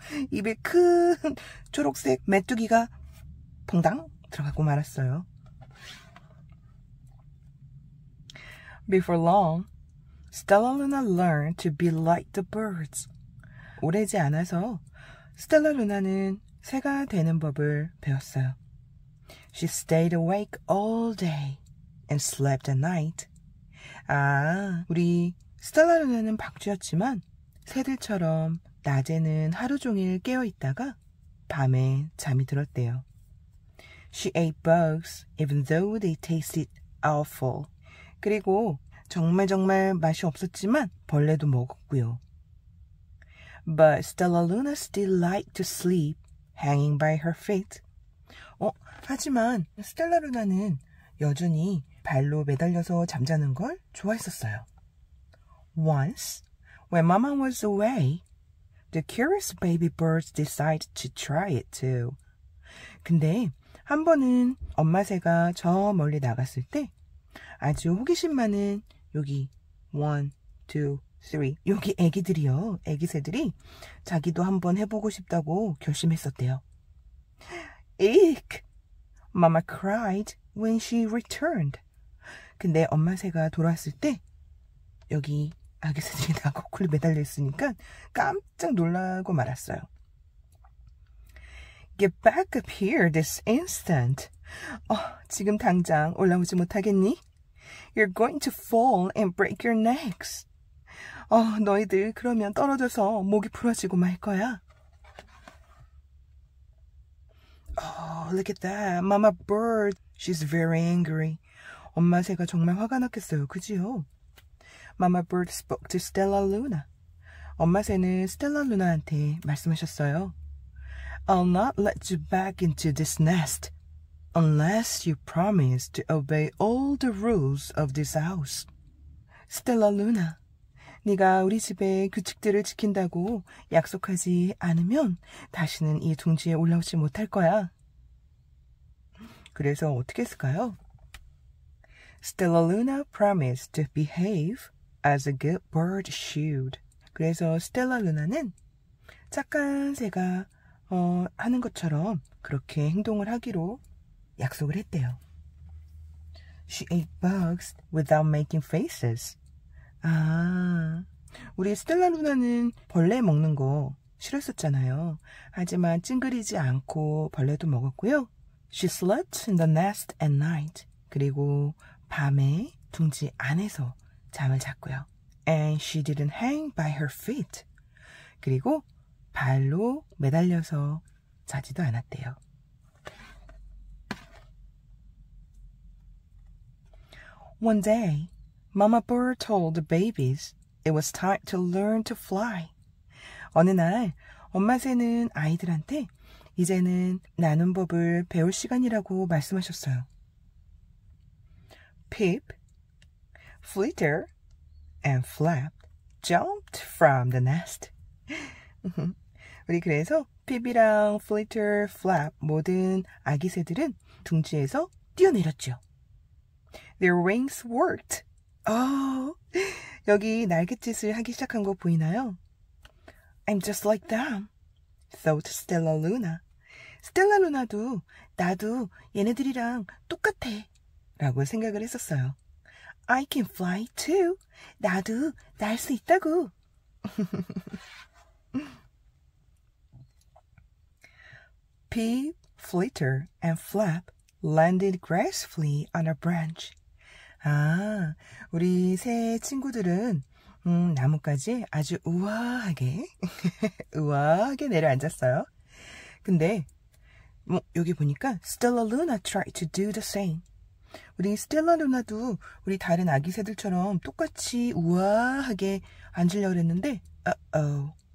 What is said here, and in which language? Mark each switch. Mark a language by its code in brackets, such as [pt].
[ko] 입에 큰 초록색 메뚜기가 퐁당 들어가고 말았어요. [en] Before long, Stellaluna learned to be like the birds. [ko] 오래지 않아서 스텔라루나는 새가 되는 법을 배웠어요. [en] She stayed awake all day and slept at night. [ko] 우리 스텔라루나는 박쥐였지만 새들처럼 낮에는 하루 종일 깨어 있다가 밤에 잠이 들었대요. [en] She ate bugs even though they tasted awful. [ko] 그리고 정말 맛이 없었지만 벌레도 먹었고요. [en] But Stellaluna still liked to sleep hanging by her feet. [ko] 하지만 스텔라루나는 여전히 발로 매달려서 잠자는 걸 좋아했었어요. [en] Once, when Mama was away, the curious baby birds decided to try it too. [ko] 근데 한 번은 엄마 새가 저 멀리 나갔을 때 아주 호기심 많은 여기 1, 2, 3 여기 애기들이요. 애기새들이 자기도 한번 해보고 싶다고 결심했었대요. [en] Eek! Mama cried when she returned. [ko] 근데 엄마 새가 돌아왔을 때 여기 아기새들이 다 거꾸로 매달려 있으니까 깜짝 놀라고 말았어요. [en] Get back up here this instant. [ko] 지금 당장 올라오지 못하겠니? [en] You're going to fall and break your necks. [ko] 너희들 그러면 떨어져서 목이 부러지고 말 거야. [en] Look at that. Mama bird. She's very angry. [ko] 엄마 새가 정말 화가 났겠어요. 그지요? [en] Mama bird spoke to Stellaluna. [ko] 엄마 새는 스텔라루나한테 말씀하셨어요. [en] I'll not let you back into this nest unless you promise to obey all the rules of this house. [ko] 스텔라루나, 네가 우리 집의 규칙들을 지킨다고 약속하지 않으면 다시는 이 둥지에 올라오지 못할 거야. 그래서 어떻게 했을까요? [en] Stellaluna promised to behave as a good bird should. [ko] 그래서 스텔라루나는 착한 새가 하는 것처럼 그렇게 행동을 하기로 약속을 했대요. [en] She ate bugs without making faces. [ko] 아, 우리 스텔라 루나는 벌레 먹는 거 싫었었잖아요. 하지만 찡그리지 않고 벌레도 먹었고요. [en] She slept in the nest at night. [ko] 그리고 밤에 둥지 안에서 잠을 잤고요. [en] And she didn't hang by her feet. [ko] 그리고 발로 매달려서 자지도 않았대요. [en] One day, Mama Bird told the babies it was time to learn to fly. [ko] 어느 날 엄마 새는 아이들한테 이제는 나는 법을 배울 시간이라고 말씀하셨어요. [en] Pip, Flitter, and Flap jumped from the nest. [ko] 우리 그래서 핍이랑 Flitter, Flap 모든 아기 새들은 둥지에서 뛰어내렸죠. [en] Their wings worked. [ko] 여기 날갯짓을 하기 시작한 거 보이나요? [en] I'm just like them, thought Stella Luna. [ko] 스텔라 루나도 나도 얘네들이랑 똑같아 라고 생각을 했었어요. [en] I can fly too. [ko] 나도 날 수 있다고. [en] Pip, Flitter, and Flap landed gracefully on a branch. [ko] 우리 새 친구들은 나뭇가지에 아주 우아하게 우아하게 내려앉았어요. 근데 여기 보니까 [en] Stella Luna tried to do the same. [ko] 우리 스텔라 루나도 우리 다른 아기 새들처럼 똑같이 우아하게 앉으려고 했는데 [en] Uh-oh.